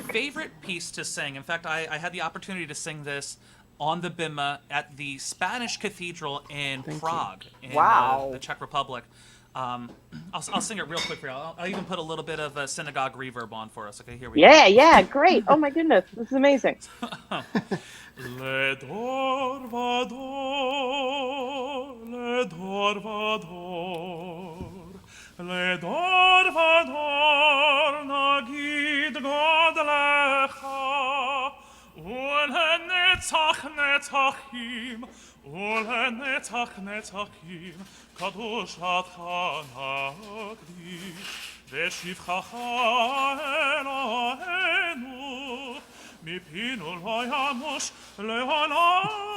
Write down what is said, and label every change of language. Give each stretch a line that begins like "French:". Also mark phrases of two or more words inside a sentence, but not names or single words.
English: favorite piece to sing, in fact, I had the opportunity to sing this on the bimah at the Spanish Cathedral in Prague, in Wow. the Czech Republic. I'll sing it real quick for you. I'll even put a little bit of a synagogue reverb on for us. Okay, here we go. Yeah, great. Oh my goodness, this is amazing.
Hebrew: לדור ודור, לדור ודור, לדור ודור, נגיד גדלך, ולנצח נצחים, ולנצח נצחים, קדושתך נקדיש, ושבחך אלהינו, מפינו לא ימוש לעולם